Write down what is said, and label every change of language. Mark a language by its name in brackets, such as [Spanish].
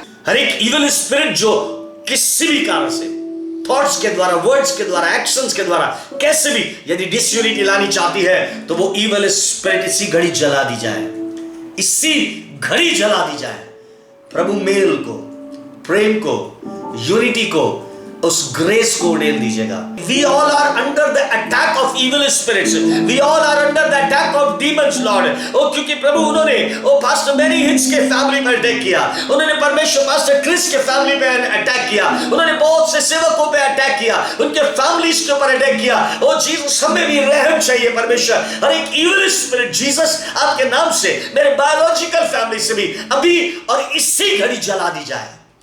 [Hindi] हर एक evil spirit जो किसी भी कारण से थॉट्स के द्वारा, वर्ड्स के द्वारा, एक्शंस के द्वारा कैसे भी यदि डिसयूनिटी लानी चाहती है तो वो इविल स्पिरिट इसी घड़ी जला दी जाए, इसी घड़ी जला दी जाए। प्रभु मेल को, प्रेम को, यूनिटी को, उस ग्रेस को उड़ेल दीजिएगा। [English] We all are under the attack of evil spirits. We all are under the attack of demons, Lord. [Hindi] क्योंकि प्रभु उन्होंने पास्टर मैनी हिट्स के फैमिली पर अटैक किया, उन्होंने परमेश्वर पास्टर क्रिस के फैमिली पे अटैक किया, उन्होंने बहुत से सेवकों पे अटैक किया, उनके फैमिलीज के ऊपर अटैक किया। ओ जीसस, हमें भी रहम चाहिए परमेश्वर। हर एक इविल स्पिरिट जीसस आपके नाम से मेरे बायोलॉजिकल फैमिली से भी अभी और इसी घड़ी जला दी जाए।